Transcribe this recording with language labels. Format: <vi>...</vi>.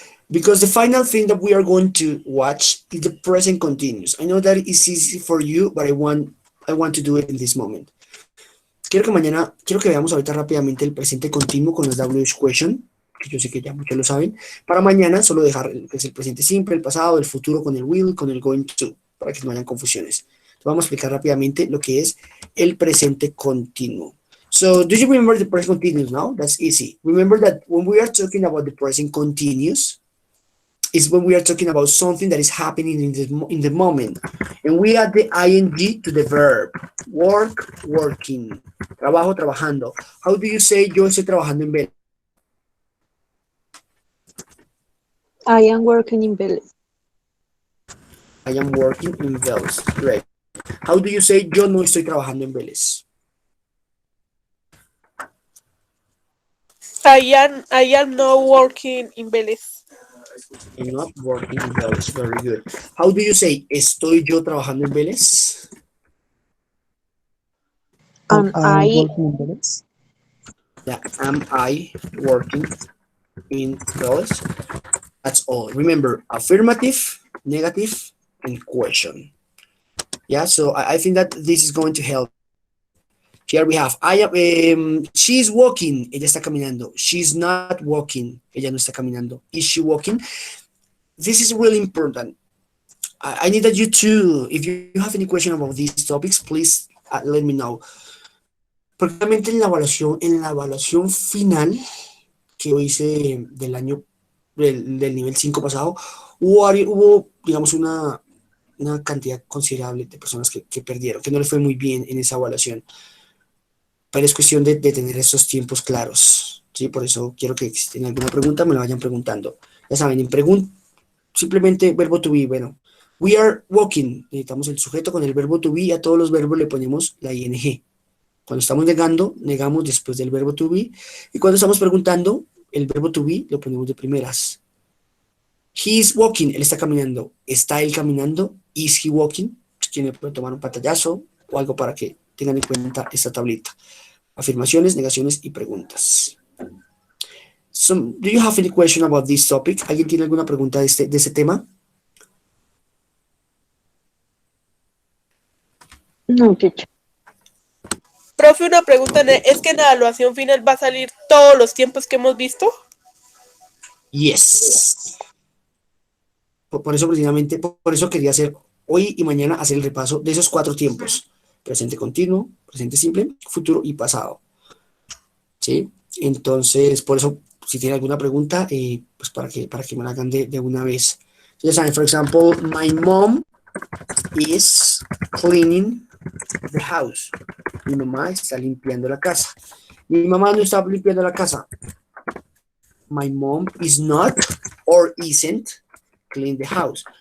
<en>Because the final thing that we are going to watch is the present continuous. I know that it's easy for you, but I want to do it in this moment.</en> <es>Quiero que veamos ahorita rápidamente el presente continuo con las WH question, que yo sé que ya muchos lo saben. Para mañana solo dejar que es el presente simple, el pasado, el futuro con el will, con el going to, para que no hayan confusiones. Entonces vamos a explicar rápidamente lo que es el presente continuo.</es> <en>So, do you remember the present continuous now? That's easy. Remember that when we are talking about the present continuous, is when we are talking about something that is happening in the moment. And we add the ing to the verb. Work, working.</en> <es>Trabajo, trabajando.</es> <en>How do you say</en> <es>yo estoy trabajando en Vélez?</es> <en>I am working in Vélez. I am working in Vélez. Great. How do you say</en> <es>yo no estoy trabajando en Vélez?</es> <en>I am not working in Vélez. I'm not working in Vélez. Very good. How do you say estoy yo trabajando en Vélez? Am I working in Vélez? Yeah, am I working in Vélez? That's all. Remember, affirmative, negative, and question. Yeah, so I think that this is going to help. Here we have, she's walking,</en> <es>ella está caminando.</es> <en>She's not walking,</en> <es>ella no está caminando.</es> <en>Is she walking? This is really important. I need that you too, if you have any question about these topics, please let me know.</en> <es>Porque realmente en la evaluación final que yo hice del año, del nivel 5 pasado, hubo digamos, una cantidad considerable de personas que perdieron, que no les fue muy bien en esa evaluación. Pero es cuestión de tener esos tiempos claros, ¿sí? Por eso quiero que si tienen alguna pregunta me la vayan preguntando. Ya saben, simplemente verbo to be, bueno,</es> <en>we are walking,</en> <es>necesitamos el sujeto con el verbo to be y a todos los verbos le ponemos la ing. Cuando estamos negamos después del verbo to be, y cuando estamos preguntando, el verbo to be lo ponemos de primeras.</es> <en>He is walking,</en> <es>él está caminando. ¿Está él caminando?</es> <en>Is he walking?</en> <es>Tiene que tomar un pantallazo o algo para que tengan en cuenta esta tablita. Afirmaciones, negaciones y preguntas.</es> <en>So, do you have any question about this topic?</en> <es>¿Alguien tiene alguna pregunta de este tema?</es> <en>no, teacher.</en> <es>Profe, una pregunta, ¿es que en la evaluación final va a salir todos los tiempos que hemos visto?</es> <en>Yes.</en> <es>Por eso precisamente, por eso quería hacer hoy y mañana hacer el repaso de esos 4 tiempos. Presente continuo, presente simple, futuro y pasado. ¿Sí? Entonces, por eso, si tienen alguna pregunta, pues para que me la hagan de una vez. Ya saben,</es> <en>for example, my mom is cleaning the house.</en> <es>Mi mamá está limpiando la casa. Mi mamá no está limpiando la casa.</es> <en>My mom is not or isn't clean the house.</en>